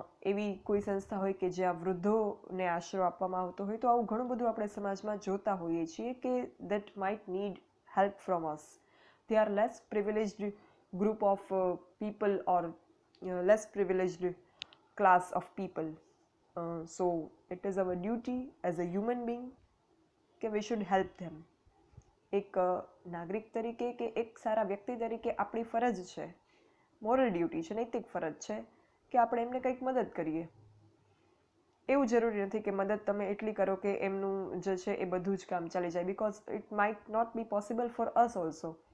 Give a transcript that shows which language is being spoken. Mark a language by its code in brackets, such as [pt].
[gu] એવી કોઈ સંસ્થા હોય કે જ્યાં વૃદ્ધોને આશરો આપવામાં આવતો હોય. તો આવું ઘણું બધું આપણે સમાજમાં જોતા હોઈએ છીએ કે [en] That might need help from us. They are less privileged group of people or less privileged class of people. So it is our duty as a human being કે we should help them. [gu] એક નાગરિક તરીકે કે એક સારા વ્યક્તિ તરીકે આપણી ફરજ છે, મોરલ ડ્યુટી છે, નૈતિક ફરજ છે કે આપણે એમને કંઈક મદદ કરીએ. એવું જરૂરી નથી કે મદદ તમે એટલી કરો કે એમનું જે છે એ બધું જ કામ ચાલી જાય, [en] Because it might not be possible for us also.